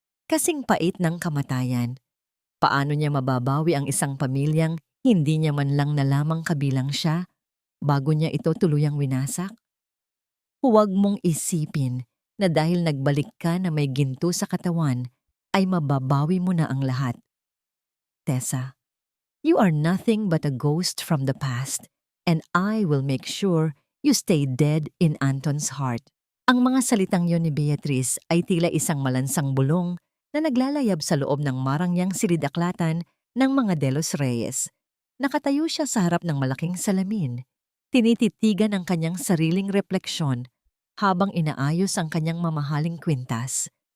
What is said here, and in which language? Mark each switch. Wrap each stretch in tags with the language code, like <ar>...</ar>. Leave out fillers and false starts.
<tl>Kasing pait ng kamatayan. Paano niya mababawi ang isang pamilyang hindi niya man lang nalamang kabilang siya bago niya ito tuluyang winasak? Huwag mong isipin na dahil nagbalik ka na may ginto sa katawan, ay mababawi mo na ang lahat.</tl> <en>Tessa, you are nothing but a ghost from the past, and I will make sure you stay dead in Anton's heart.</en> <tl>Ang mga salitang yon ni Beatrice ay tila isang malansang bulong na naglalayab sa loob ng marangyang silidaklatan ng mga De Los Reyes. Nakatayo siya sa harap ng malaking salamin, tinititigan ang kanyang sariling refleksyon habang inaayos ang kanyang mamahaling kwintas.</tl>